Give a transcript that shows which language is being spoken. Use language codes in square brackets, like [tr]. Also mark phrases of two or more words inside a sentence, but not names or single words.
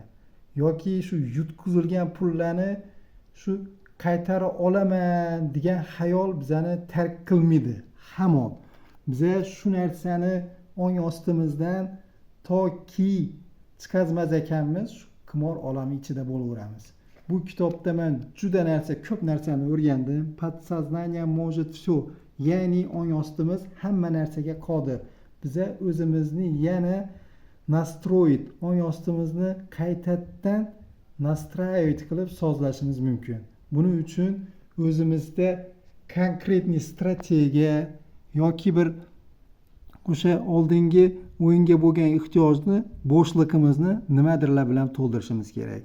[uz] Yoki shu yutkizilgan pullarni shu qaytara olaman degan xayol bizani tark qilmaydi. Hamon biza shu narsani ong ostimizdan toki chiqazmaz ekanmiz, shu qimor olami ichida bo'laveramiz. Bu kitobda men juda ko'p narsani o'rgandim. [ru] Подсознание может все. [uz] Ya'ni ong ostimiz hamma narsaga qodir. Biza o'zimizni yana nastroyit, ong ostimizni qaytadan настраивать qilib sozlashimiz mumkin. Buning uchun o'zimizda konkretniy strategiya yoki bir o'sha oldingi o'yinga bo'lgan ehtiyojni, bo'shligimizni nimadirlar bilan to'ldirishimiz kerak.